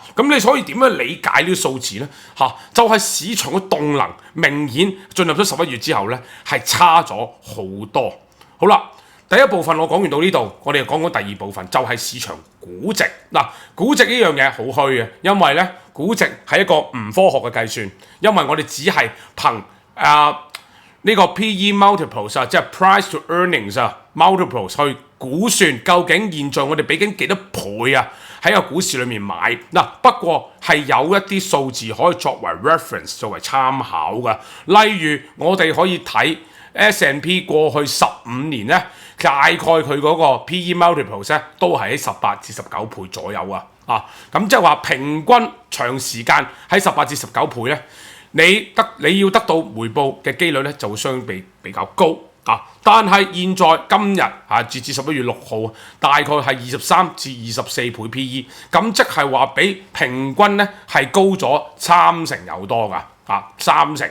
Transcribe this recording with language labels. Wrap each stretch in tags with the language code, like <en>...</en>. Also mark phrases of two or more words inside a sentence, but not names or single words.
<yue>咁你所以點樣理解呢啲數字呢？就係市場嘅動能明顯進入咗11月之後呢，係差咗好多。好啦。第一部分我講完到呢度，我哋就講第二部分，就係市場估值。估值呢樣嘢好虛嘅，因為呢估值係一個唔科學嘅計算，因為我哋只係憑呢個</yue> <en>PE multiples</en> <yue>即係</yue> <en>price to earnings multiples</en> <yue>去估算究竟現在我哋俾緊幾多倍喺個股市裏面買。不過係有一啲數字可以作為 reference 作為參考嘅，例如我哋可以睇 S&P 過去15 年呢，大概佢嗰個</yue> <en>PE multiples</en> <yue>咧都係喺18至19倍左右咁即係話平均長時間喺18至19倍咧，你要得到回報嘅機率咧就會相比較高但係現在今日截至11月6號，大概係23至24倍 PE， 咁即係話比平均咧係高咗30%有多㗎30%。</yue>